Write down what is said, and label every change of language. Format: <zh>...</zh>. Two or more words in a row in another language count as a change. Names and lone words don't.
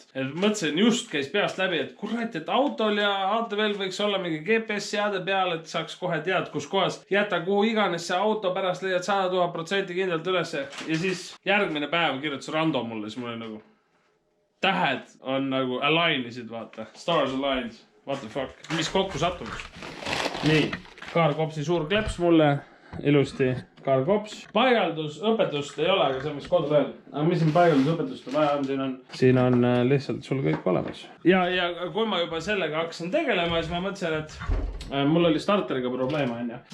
<et>Et mõtlesin, just käis peast läbi, et kurat, et autol ja ATV-l võiks olla mingi GPS-seade peal, et saaks kohe tead, kus kohas jäta kuhu iganes see auto, pärast leiad 100,000% kindlalt ülesse. Ja siis järgmine päev kirjutas Rando mulle, siis mul oli nagu tähed on nagu align'isid, vaata.</et> <en>Stars aligned, what the fuck.</en> <et>Mis kokku sattumus. Nii, CarCopsi suur kleps mulle, ilusti. CarCops. Paigaldusõpetust ei ole, aga see on mis kodu veel. Aga mis siin paigaldusõpetust vaja on? Siin on lihtsalt sul kõik olemas. Ja kui ma juba sellega hakkasin tegelema, siis ma mõtlesin, et mul oli starteriga probleem, on ju.</et>